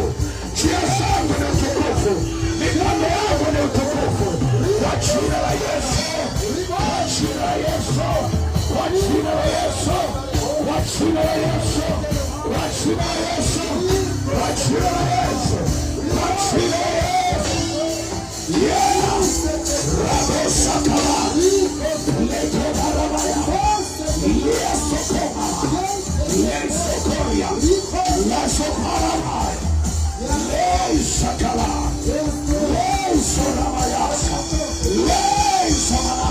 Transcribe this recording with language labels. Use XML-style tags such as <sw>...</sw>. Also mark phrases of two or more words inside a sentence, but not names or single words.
<sw>Njia zangu ni utukufu. Mipango yangu ni utukufu. Kwa jina la Yesu. Kwa jina la Yesu. Kwa jina la Yesu. Kwa jina la Yesu. Kwa jina la Yesu. Kwa jina la Yesu. Kwa jina la Yesu. Yes. Rabo sakala. Leto barabaya. Yes sokoma. Yes sokoria. Yes soparabaya. Yes sakala. Yes sorabayasa. Yes samana.</sw>